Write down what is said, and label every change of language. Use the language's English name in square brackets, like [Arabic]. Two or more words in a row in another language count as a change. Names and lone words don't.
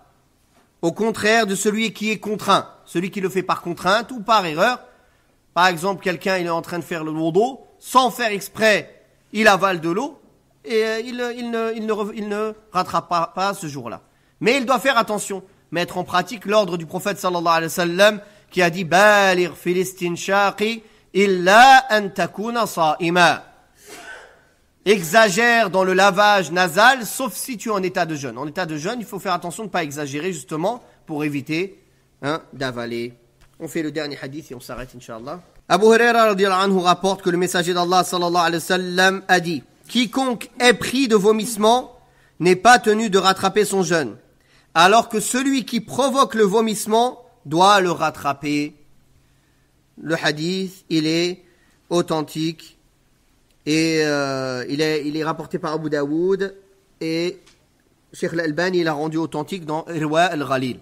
[French] Au contraire de celui qui est contraint. Celui qui le fait par contrainte ou par erreur. Par exemple, quelqu'un, il est en train de faire le wudu. Sans faire exprès, il avale de l'eau. Et il ne rattrape pas ce jour-là. Mais il doit faire attention, mettre en pratique l'ordre du prophète [Arabic] صلى الله عليه وسلم [French] qui a dit « [Arabic] بالغ في الاستنشاق إلا أن تكون صائما [French] » Exagère dans le lavage nasal, sauf si tu es en état de jeûne. En état de jeûne, il faut faire attention de ne pas exagérer justement pour éviter d'avaler. On fait le dernier hadith et on s'arrête, Inch'Allah. Abu Huraira [Arabic] رضي الله عنه [French] rapporte que le messager d'Allah [Arabic] صلى الله عليه وسلم [French] a dit « Quiconque est pris de vomissement n'est pas tenu de rattraper son jeûne, alors que celui qui provoque le vomissement doit le rattraper. » Le hadith, il est authentique et il est rapporté par Abu Daoud et Cheikh Al-Albani l'a rendu authentique dans Irwa al-Ghalil.